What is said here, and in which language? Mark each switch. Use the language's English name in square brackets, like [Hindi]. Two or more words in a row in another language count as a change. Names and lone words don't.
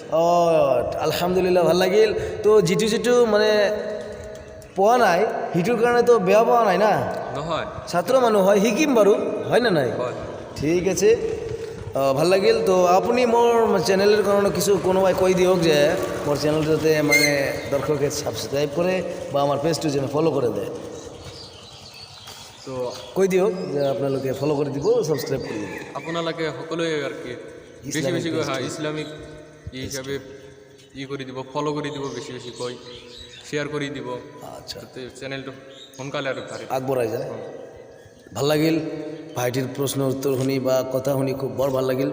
[Assamese] আলহামদুলিল্লাহ, ভাল লাগিল। তো যিটো মানে পোৱা নাই, সেইটোৰ কাৰণেতো বেয়া পোৱা নাই না, নহয়? ছাত্ৰ মানুহ হয়, শিকিম বাৰু, হয় না নাই? হয়। ঠিক আছে, ভাল লাগিল। তো আপুনি মোৰ চেনেলের কাৰণে কোনোবাই কৈ দিয়ক যে মোৰ চেনেলটো যাতে মানে [Bangla] দর্শকে সাবস্ক্রাইব করে বা আমার পেজটো যেন ফলো করে দেয়। [Assamese] তো কৈ দিয়ক যে আপোনালোকে ফলো কৰি দিব, ছাবস্ক্ৰাইব কৰি দিব। আপোনালোকে সকলোৱে আৰু কি বেছিকৈ ইছলামিক হিচাপে কৰি দিব, ফলো কৰি দিব, বেছিকৈ শ্বেয়াৰ কৰি দিব, আচ্ছা, যাতে চেনেলটো সোনকালে আৰু আগবঢ়াই যায়। ভাল লাগিল ভাইটিৰ প্ৰশ্ন উত্তৰ শুনি বা কথা শুনি, খুব বৰ ভাল লাগিল।